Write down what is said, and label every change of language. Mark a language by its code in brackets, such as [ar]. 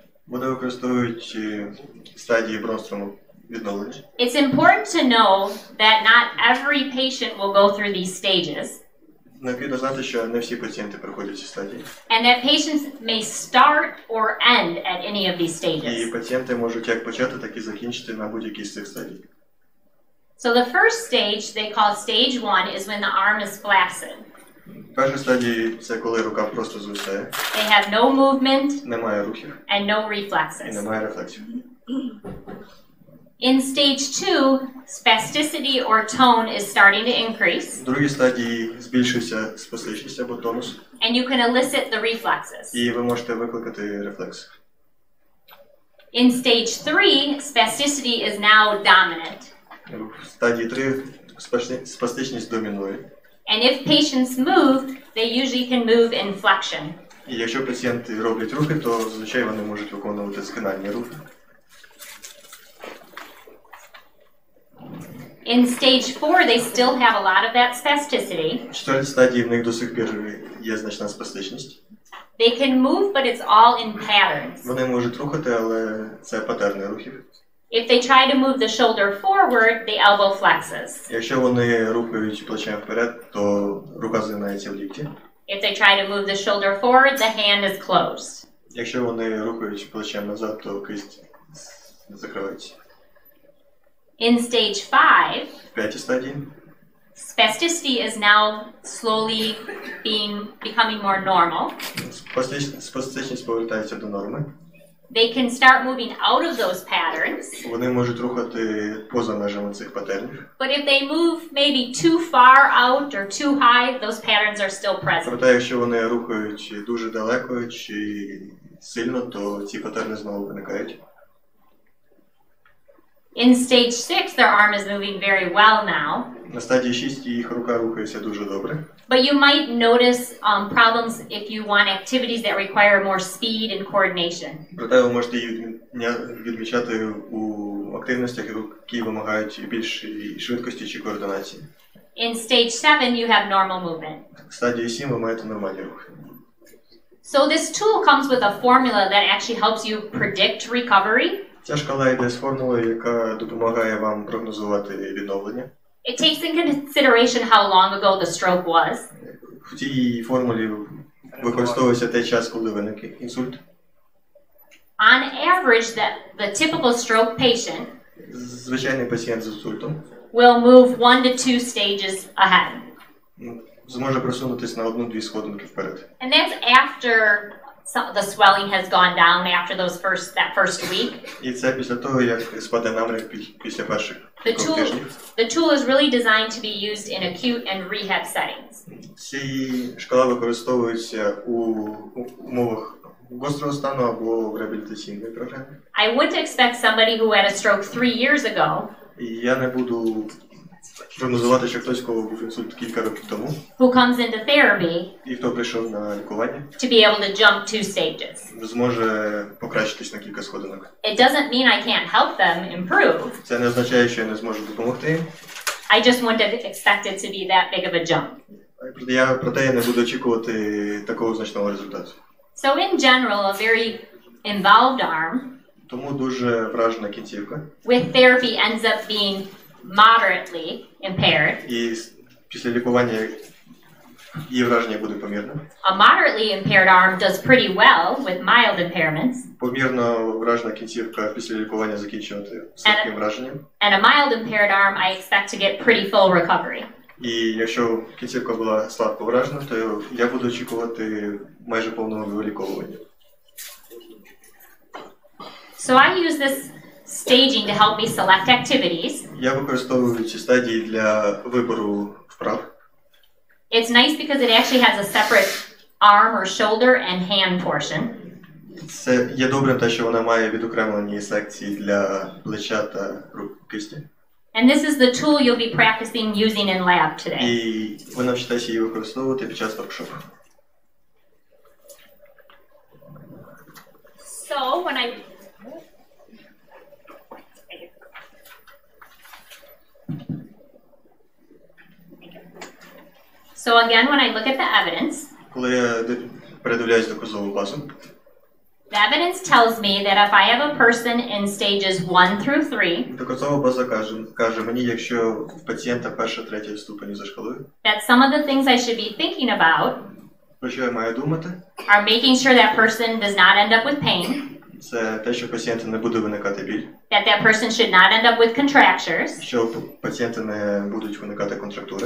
[uk] Вони використовують стадії Бронстрому відновлення. [en] It's important to know that not every patient will go through these stages. [uk] Необхідно знати, що не всі пацієнти проходять ці стадії. [en] And that patients may start or end at any of these stages. [uk] І пацієнти можуть як почати, так і закінчити на будь-якій з цих стадій. [en] So the first stage they call stage 1 is when the arm is flaccid. [uk] Перша стадія – це коли рука просто звисає. [en] They have no movement [uk] Немає рухів [en] and no [uk] і [en] reflexes. [uk] немає рефлексів. [en] In stage 2, spasticity or tone is starting to increase. [uk] В другій стадії збільшується спастичність або тонус. [en] And you can elicit the reflexes. [uk] І ви можете викликати рефлекс. [en] In stage 3, spasticity is now dominant. [uk] В стадії 3 спастичність домінує. [en] And if patients move, they usually can move in flexion. [uk] І якщо пацієнти роблять рухи, то зазвичай вони можуть виконувати згинальні рухи. [en] In stage 4, they still have a lot of that spasticity. [uk] В четвертій стадії в них до сих пір є значна спастичність. [en] They can move, but it's all in patterns. [uk] Вони можуть рухати, але це патерни рухів. [en] If they try to move the shoulder forward, the elbow flexes. [uk] Якщо вони рухають плечем вперед, то рука згинається в лікті. [en] If they try to move the shoulder forward, the hand is closed. [uk] Якщо вони рухають плечем назад, то кисть закривається. [en] In stage 5, [uk] В п'ятій стадії [en] spasticity is now slowly becoming more normal. [uk] спастичність повертається до норми. [en] They can start moving out of those patterns. [uk] Вони можуть рухати поза межами цих патернів. [en] But if they move maybe too far out or too high, those patterns are still present. [uk] Проте, якщо вони рухають дуже далеко чи сильно, то ці патерни знову виникають. [en] In stage 6, their arm is moving very well now. [uk] На стадії 6 їх рука рухається дуже добре. [en] But you might notice problems if you want activities that require more speed and coordination. [uk] Проте ви можете її відмічати у активностях, які вимагають більшої швидкості чи координації. [en] In stage 7, you have normal movement. [uk] В стадії 7 ви маєте нормальні рухи. [en] So this tool comes with a formula that actually helps you predict recovery. [uk] Ця шкала йде з формулою, яка допомагає вам прогнозувати відновлення. [en] It takes in consideration how long ago the stroke was. [uk] В цій формулі використовується той час, коли виник інсульт. [en] On average, the typical stroke patient [uk] Звичайний пацієнт з інсультом [en] will move 1 to 2 stages ahead. [uk] зможе просунутися на 1-2 сходинки вперед. [en] And that's after the swelling has gone down after that first week. [uk] І це після того, як спаде намір після перших тижнів. [en] The tool is really designed to be used in acute and rehab settings. [uk] Ці шкала використовуються у умовах гострого стану або в реабілітаційній програмі. [en] I wouldn't expect somebody who had a stroke 3 years ago. [uk] І я не буду прогнозувати, що хтось, кого був інсульт кілька років тому, [en] Who comes into therapy [uk] і хто прийшов на лікування, [en] to be able to jump 2 stages. [uk] зможе покращитись на кілька сходинок. [en] It doesn't mean I can't help them improve. [uk] Це не означає, що я не зможу допомогти. [en] I just wouldn't expect it to be that big of a jump. [uk] Проте я не буду очікувати такого значного результату. [en] So in general, a very involved arm [uk] Тому дуже вражена кінцівка. [en] with therapy ends up being moderately impaired. [uk] І після лікування її враження буде помірним. [en] A moderately impaired arm does pretty well with mild impairments. [uk] Помірно вражена кінцівка після лікування закінчувати з таким враженням. [en] And a mild impaired arm, I expect to get pretty full recovery. [uk] І якщо кінцівка була слабко вражена, то я буду очікувати майже повного виліковування. [en] So I use this staging to help me select activities. [uk] Я використовую ці стадії для вибору вправ. [en] It's nice because it actually has a separate arm or shoulder and hand portion. [uk] Це є добрим те, що вона має відокремлені секції для плеча та рук кисті. [en] And this is the tool you'll be practicing using in lab today. [uk] І ви навчитеся її використовувати під час воркшопу. [en] So when I So again, when I look at the evidence, [uk] Коли я передивляюсь доказову базу, [en] the evidence tells me that if I have a person in stages 1 through 3, [uk] доказова база каже мені, якщо в пацієнта перша-третя ступені за шкалою, [en] that some of the things I should be thinking about [uk] про що я маю думати, [en] are making sure that person does not end up with pain, [uk] це те, що пацієнта не буде виникати біль, [en] that that person should not end up with contractures, [uk] що у пацієнта не будуть виникати контрактури,